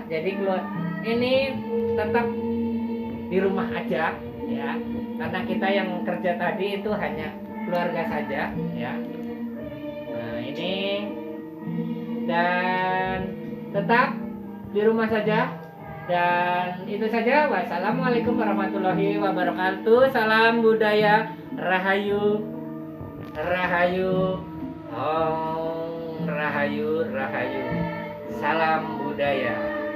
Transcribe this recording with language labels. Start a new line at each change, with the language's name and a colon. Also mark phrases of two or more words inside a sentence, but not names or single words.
Indonesian: Jadi ini tetap di rumah aja ya, karena kita yang kerja tadi itu hanya keluarga saja ya. Nah, ini, dan tetap di rumah saja. Dan itu saja.
Arabic: والسلام عليكم ورحمة الله وبركاته.
Indonesian: Salam budaya.
Javanese: Rahayu, rahayu, rahayu, rahayu.
Indonesian: Salam budaya.